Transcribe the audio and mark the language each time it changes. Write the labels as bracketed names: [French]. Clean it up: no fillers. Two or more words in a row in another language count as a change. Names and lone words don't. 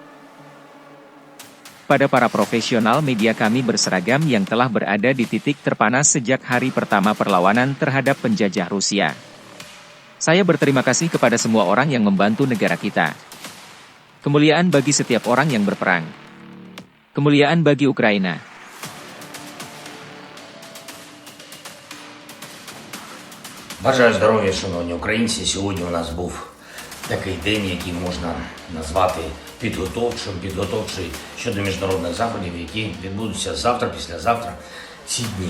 [Indonesian] Pada para profesional media kami berseragam yang telah berada di titik terpanas sejak hari pertama perlawanan terhadap penjajah Rusia. Saya berterima kasih kepada semua orang yang membantu negara kita. Kemuliaan bagi setiap orang yang berperang. Kemuliaan bagi Ukraina. [Ukrainian] Бажаю здоров'я, шановні українці. Сьогодні у нас був такий день, який можна назвати підготовчий щодо міжнародних заходів, які відбудуться завтра, післязавтра, ці дні.